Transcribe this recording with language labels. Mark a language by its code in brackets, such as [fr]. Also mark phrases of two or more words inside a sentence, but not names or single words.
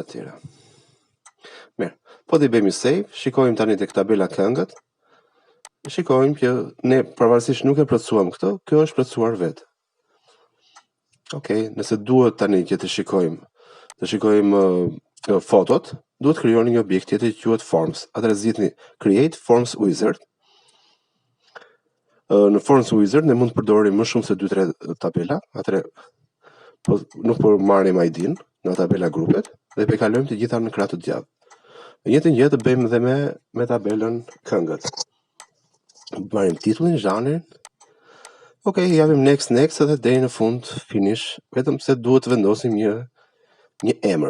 [sq] Mirë, po t'i bëjmë save, shikojmë tani tek tabela këngët. Shikojmë që ne pavarësisht nuk e plotësuam këtë, kjo është plotësuar vetë. Okej, nëse duhet tani që të shikojmë fotot, duhet krijoni një objekt tjetër që quhet forms. Atëherë zgjidhni [en] create forms wizard. [sq] Në [en] forms wizard [sq] ne mund të përdorim më shumë se 2-3 tabela, atëherë nuk po marrim ID-n nga tabela grupet dhe po kalojmë të gjitha në krah të djathtë. Në njëjtën gjë të bëjmë edhe me tabelën këngët. Marrim titullin, zhanrin. Okej, japim next edhe deri në fund finish, vetëm se duhet të vendosim një emër.